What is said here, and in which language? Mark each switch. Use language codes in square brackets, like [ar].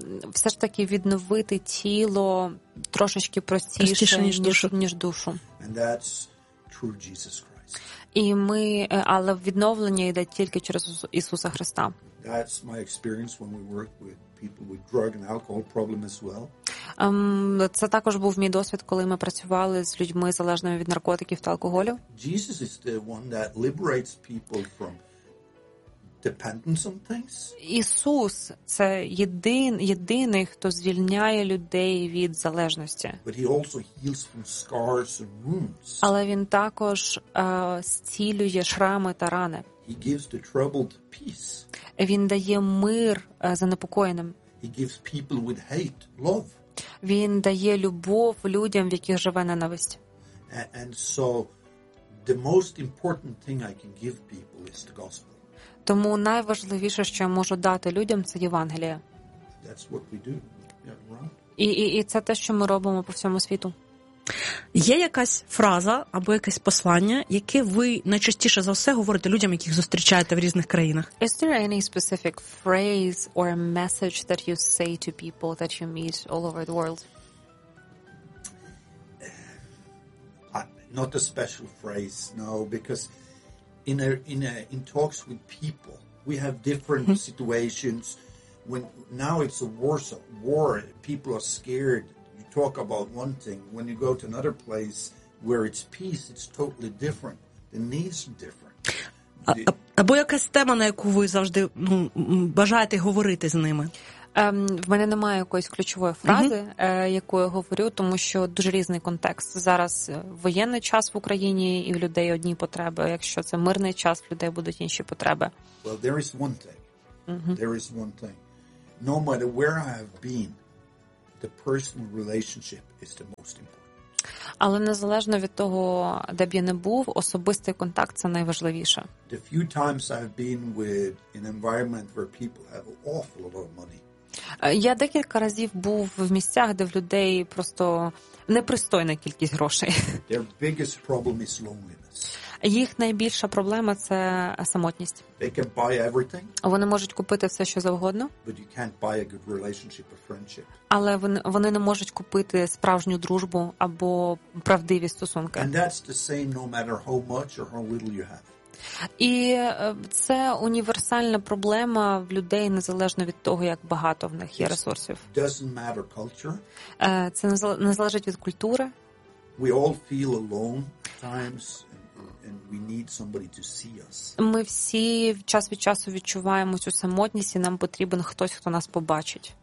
[uk] Все ж таки відновити тіло трошечки простіше, ніж душу. [en] And that's through Jesus Christ. [uk] Але відновлення йде тільки через Ісуса Христа. [en] That's my experience when we work with people with drug and alcohol problem as well. [uk] Це також був мій досвід, коли ми працювали з людьми залежними від наркотиків та алкоголю. [en] Jesus is the one that liberates people from dependence on things. [uk] Ісус це єдиний, хто звільняє людей від залежності. [en] But he also heals from scars and wounds. [uk] Але він також зцілює шрами та рани. [en] He gives the troubled peace. [uk] Він дає мир занепокоєним. [en] He gives people with hate love. [uk] Він дає любов людям, в яких живе ненависть. [en] And so the most important thing I can give people is the gospel. [uk] Тому найважливіше, що я можу дати людям, це Євангеліє. [en] That's what we do. [uk] І це те, що ми робимо по всьому світу. Є якась фраза або якесь послання, яке ви найчастіше за все говорите людям, яких зустрічаєте в різних країнах? [en] Is there any specific phrase or message that you say to people that you meet all over the world? Not a special phrase, no, because in talks with people we have different situations. When now it's a war, people are scared. You talk about one thing, when you go to another place where it's peace, it's totally different. The needs are different. [uk] Або якась тема, на яку ви завжди бажаєте говорити з ними? В мене немає якоїсь ключової фрази, яку я говорю, тому що дуже різний контекст. Зараз воєнний час в Україні, і в людей одні потреби. Якщо це мирний час, в людей будуть інші потреби. [en] Well, there is one thing. There is one thing. No matter where I have been, the personal relationship is the most important. [uk] Але незалежно від того, де б я не був, особистий контакт – це найважливіше. [en] The few times I've been with an environment where people have an awful lot of money. [uk] Я декілька разів був в місцях, де в людей просто непристойна кількість грошей. [en] Their biggest problem is loneliness. [uk] Їх найбільша проблема – це самотність. [en] They can buy everything, [uk] вони можуть купити все, що завгодно. [en] But you can't buy a good relationship or friendship. [uk] Але вони не можуть купити справжню дружбу або правдиві стосунки. [en] And that's the same no matter how much or how little you have. [uk] І це універсальна проблема в людей, незалежно від того, як багато в них є ресурсів. [en] Doesn't matter culture. [uk] Це не залежить від культури. [en] We all feel alone at times. And we need somebody to see us. [uk] Ми всі час від часу відчуваємо цю самотність, і нам потрібен хтось, хто нас побачить.